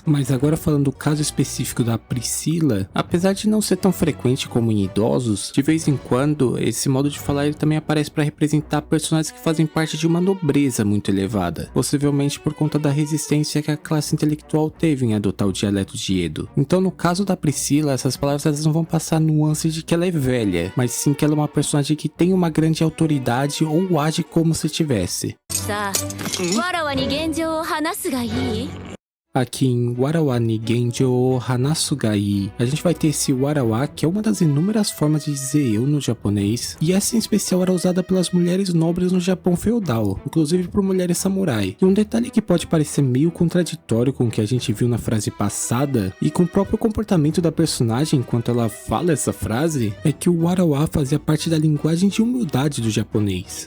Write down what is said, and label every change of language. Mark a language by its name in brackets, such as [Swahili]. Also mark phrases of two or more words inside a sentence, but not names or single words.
[Portuguese] Mas agora falando do caso específico da Priscila, apesar de não ser tão frequente como em idosos, de vez em quando esse modo de falar ele também aparece para representar personagens que fazem parte de uma nobreza muito elevada, possivelmente por conta da resistência que a classe intelectual teve em adotar o dialeto de Edo. Então no caso da Priscila, essas palavras elas não vão passar nuance de que ela é velha, mas sim que ela é uma personagem que tem uma grande autoridade ou age como se tivesse. [Japanese] さあ、わらわに現状を話すがいい？ [Portuguese] Aqui em [Japanese] わらわに現状を話すがいい, [Portuguese] a gente vai ter esse Warawa, que é uma das inúmeras formas de dizer eu no japonês, e essa em especial era usada pelas mulheres nobres no Japão feudal, inclusive por mulheres samurai. E um detalhe que pode parecer meio contraditório com o que a gente viu na frase passada, e com o próprio comportamento da personagem enquanto ela fala essa frase, é que o Warawa fazia parte da linguagem de humildade do japonês.